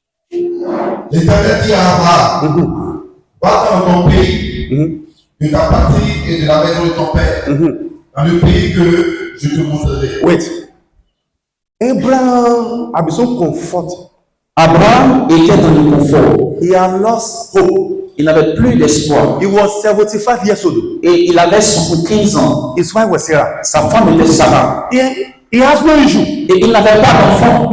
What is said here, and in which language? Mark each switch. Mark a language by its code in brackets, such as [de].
[fr] L'Éternel dit à Abraham, va dans ton pays, de ta patrie et de la maison de ton père, dans le pays que je te montrerai. [en] Wait. Abraham had been so comforted. [fr] Abraham était dans le confort. [en] He had lost hope. [fr] Il n'avait plus d'espoir. [en] He was 75 years old. [fr] Et il avait 75 ans. [en] His wife was Sarah. [fr] Sa femme était Sarah. [en] He has no issue. [fr] Et il n'avait pas d'enfant.